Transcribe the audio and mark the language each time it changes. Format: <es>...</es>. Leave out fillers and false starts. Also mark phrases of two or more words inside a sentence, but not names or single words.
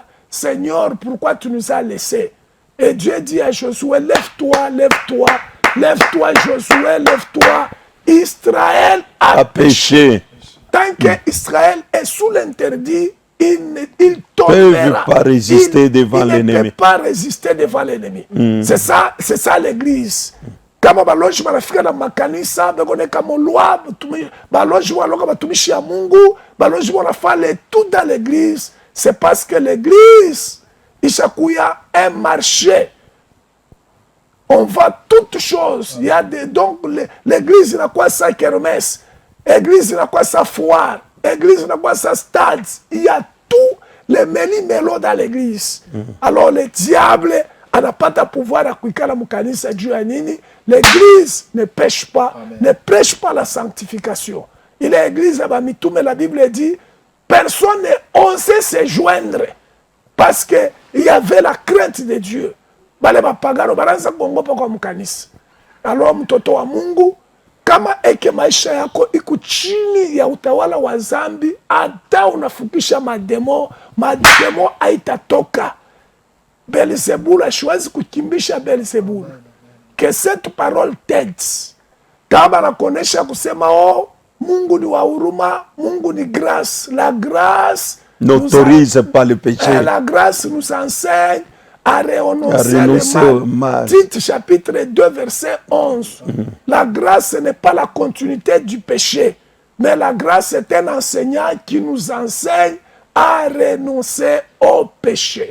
<fr>Seigneur, pourquoi tu nous as laissés? Et Dieu dit à Josué, lève-toi, Josué, lève-toi. Israël a péché. Tant qu'Israël est sous l'interdit, il tombera. Pas résister devant l'ennemi. Il ne peut pas résister devant l'ennemi. C'est ça l'église.</fr> <sw>Kama baloji banafika na makanisa begoneka molwa baloji waloka batumishi ya Mungu, baloji wanafanya</sw> <fr>tout dans l'église, c'est parce que l'église</fr> <sw>ishakuya</sw> <fr>un marché. On vend toutes choses. Il y a donc l'église n'a quoi sa kermesse, l'église n'a quoi sa foire, l'église n'a quoi sa stade. Il y a tous les méli-mélos dans l'église. Alors le diable n'a pas de pouvoir à</fr> <sw>kuikala mukanisa juu ya nini?</sw> <fr>L'église ne pêche pas, ne prêche pas la sanctification. Il est l'église à Bamitoum, la Bible dit, personne n'osait se joindre parce qu'il y avait la crainte de Dieu. Alors,</fr> <sw>mtoto wa Mungu, kama eke maisha yako iko chini ya utawala wa zambi, hata unafukisha mademo haitatoka. Belzebul ashwazi kukimbisha Belzebul.</sw> <fr>Que cette parole t'aide.</fr> <sw>Kama nakonesha kusema Mungu ni wa huruma, Mungu ni grâce.</sw> <fr>La grâce n'autorise pas le péché. La grâce nous enseigne à renoncer au mal. Tite chapitre 2 verset 11. La grâce n'est pas la continuité du péché, mais la grâce est un enseignant qui nous enseigne à renoncer au péché.</fr>